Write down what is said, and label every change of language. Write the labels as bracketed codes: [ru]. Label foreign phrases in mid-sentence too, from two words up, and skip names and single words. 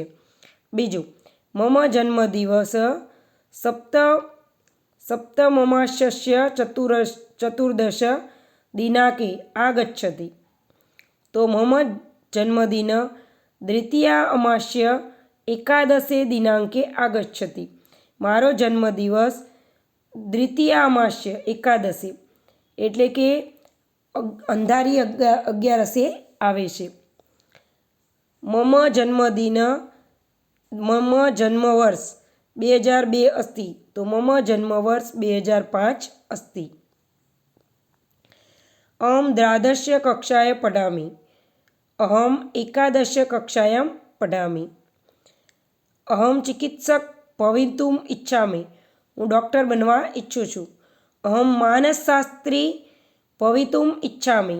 [sa] બીજું, मम जन्मदिवस सप्तममास्यस्य चतुर्दश दिनांके आगच्छति તો मम जन्मदिन द्वितीया अमास्य एकादशे दिनांके आगच्छति, [gu] મારો જન્મદિવસ દ્વિતીયા અમાસ્ય એકાદશી એટલે કે અંધારી 11 આવે છે। [sa] मम जन्मदिन मम जन्मवर्ष 2002 अस्ति तो मम जन्मवर्ष 2005 अस्ति। अहं द्वादश कक्षायां पठामि। अहम एकादश कक्षायां पठामि। अहम चिकित्सक भवितुम् इच्छामि। [gu] હું ડૉક્ટર બનવા ઇચ્છું છું। [sa] अहम मानसशास्त्री भवितुम् इच्छामि।